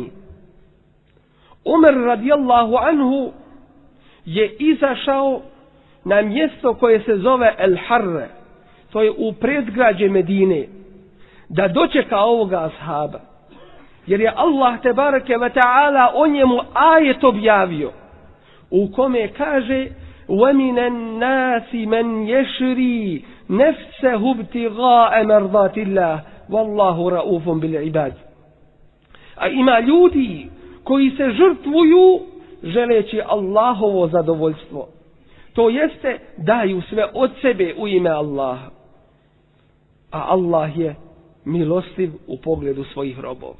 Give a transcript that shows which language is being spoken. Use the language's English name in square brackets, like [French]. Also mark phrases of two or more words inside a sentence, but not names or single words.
[Bosnian] Omer [Arabic] رضي الله عنه [Bosnian] je izašao na mjesto koje se zove El Harre, to je u predgrađe Medine, da dočeka ovoga ashaba. Jer je Allah [Arabic] تبارك وتعالى [Bosnian] o njemu ajet objavio, u kome kaže: [Arabic] وَمِنَ النَّاسِ مَنْ يَشْرِي نَفْسَهُ ابْتِغَاءَ مَرْضَاتِ اللَّهِ وَاللَّهُ رَؤُوفٌ بِالْعِبَادِ. [Bosnian] A ima ljudi koji se žrtvuju želeći Allahovo zadovoljstvo. To jeste, daju sve od sebe u ime Allaha. A Allah je milostiv u pogledu svojih robova.